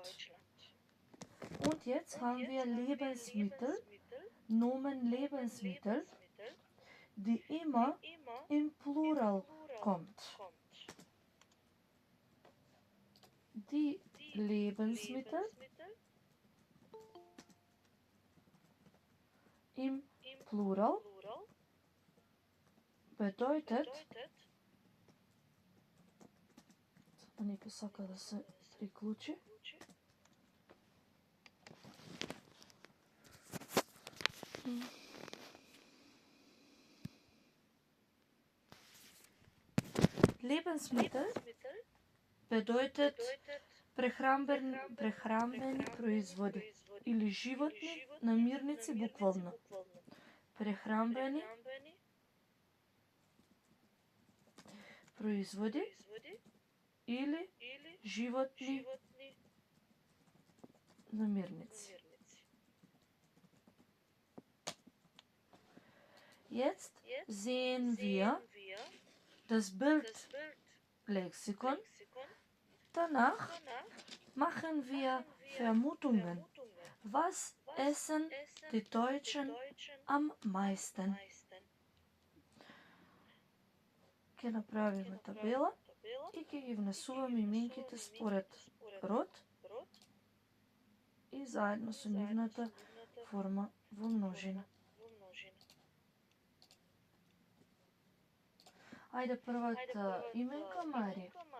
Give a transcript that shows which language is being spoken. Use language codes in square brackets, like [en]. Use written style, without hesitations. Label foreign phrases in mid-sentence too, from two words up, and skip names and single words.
[de] Und jetzt haben wir Lebensmittel, Nomen Lebensmittel, die immer im Plural kommt. Die Lebensmittel im Plural bedeutet, [mk] Нека сака да се приклучи. [de] Lebensmittel bedeutet [mk] прехранбени производи или животни намирници буквално. Прехранбени производи или животни намирници. [de] Jetzt sehen wir das Bildlexikon. Danach machen wir Vermutungen. Was essen die Deutschen am meisten? [mk] Ќе направиме табела и ќе ги внесуваме именките според род и заедно со нивната форма во множина. Ајде првата именка, Мари.